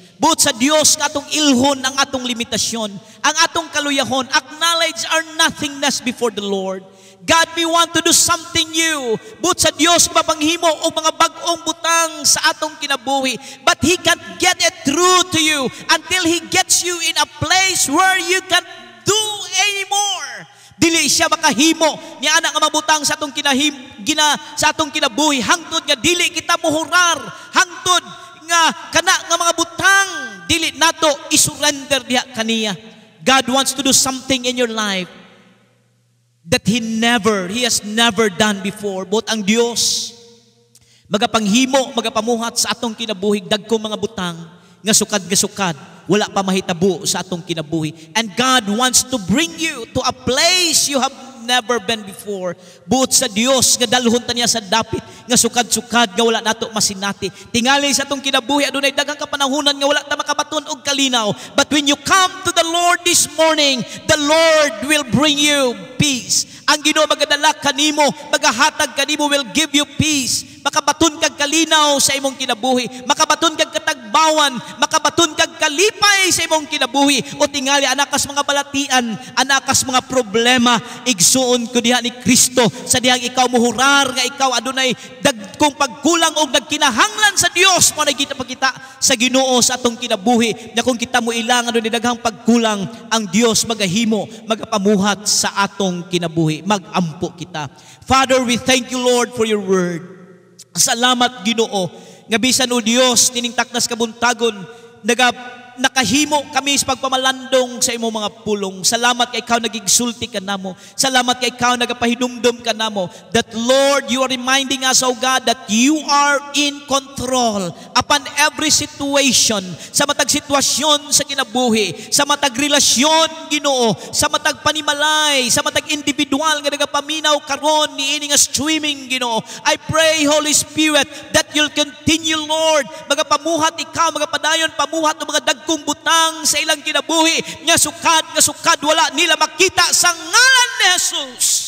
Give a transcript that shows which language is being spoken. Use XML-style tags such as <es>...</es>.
<ceb>But sa Dios katong ilhon ang atong limitasyon, ang atong kaluyahon,</ceb> <en>acknowledge our nothingness before the Lord. God may want to do something new.</en> <ceb>But sa Dios mapanghimo og mga bag-ong butang sa atong kinabuhi.</ceb> <en>But He can't get it through to you until He gets you in a place where you can't do anymore.</en> <ceb>Dili siya makahimo ni ana nga mabutang sa atong sa atong kinabuhi hangtod nga dili kita mohurar, hangtod nga kana nga mga butang dili nato isurrender diha kaniya.</ceb> <en>God wants to do something in your life that He has never done before.</en> <ceb>But ang Dios magapanghimo, magapamuhat sa atong kinabuhi dagkong mga butang nga sukad wala pa mahitabo sa atong kinabuhi.</ceb> <en>And God wants to bring you to a place you have never been before.</en> <ceb>But sa Dios nga dalhon ta niya sa dapit nga sukad-sukad nga wala nato masinati. Tingali sa atong kinabuhi adunay daghang kapanahunan nga wala ta makabaton og kalinaw.</ceb> <en>But when you come to the Lord this morning, the Lord will bring you peace.</en> <ceb>Ang Ginoo magadala kanimo, magahatag kanimo,</ceb> <en>will give you peace.</en> <ceb>Makabaton kag kalinaw sa imong kinabuhi, makabaton kag katagbawan, makabaton kag kalipay sa imong kinabuhi. O tingali anakas mga balatian, anakas mga problema, igsuon ko diha ni Kristo sa dihang ikaw muhurar nga ikaw adunay dagkong pagkulang og nagkinahanglan sa Dios mo na kita pagkita sa Ginoo sa atong kinabuhi. Na kung kita mo ilang adunay daghang pagkulang, ang Dios magahimo, magapamuhat sa atong kinabuhi, magampo kita.</ceb> <en>Father, we thank you, Lord, for your word.</en> <ceb>Salamat Ginoo nga bisan o Dios tining taknas kabuntagon nakahimo kami sa pagpamalandong sa imong mga pulong. Salamat kay ikaw nagigsulti ka namo. Salamat kay ikaw nagapahinumdum ka namo.</ceb> <en>That Lord, you are reminding us, oh God, that you are in control upon every situation.</en> <ceb>Sa matag sitwasyon sa kinabuhi, sa matag relasyon Ginoo, sa matag panimalay, sa matag individual nga nagapaminaw karon niini nga streaming Ginoo.</ceb> <en>I pray, Holy Spirit, that you'll continue, Lord,</en> <ceb>magapamuhat ikaw, magapadayon pamuhat ng mga kung butang sa ilang kinabuhi nga sukad wala nila makita sa ngalan ni Jesus.</ceb>